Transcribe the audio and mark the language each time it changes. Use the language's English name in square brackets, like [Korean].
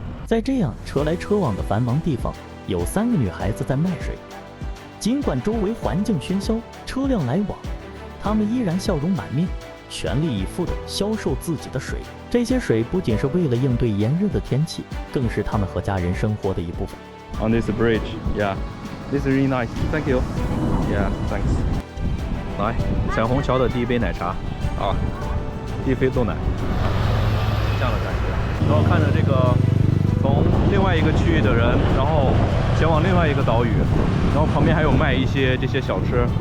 [Chinese] 在这样车来车往的繁忙地方，有3个女孩子在卖水。尽管周围环境喧嚣，车辆来往，她们依然笑容满面，全力以赴地销售自己的水。这些水不仅是为了应对炎热的天气，更是他们和家人生活的一部分。 [English] On this bridge, yeah, this is really nice. Thank you. Yeah, thanks. [Chinese] 来，彩虹桥的第一杯奶茶啊，第一杯豆奶，这样的感觉。然后看着这个从另外一个区域的人，然后前往另外一个岛屿，然后旁边还有卖一些这些小吃。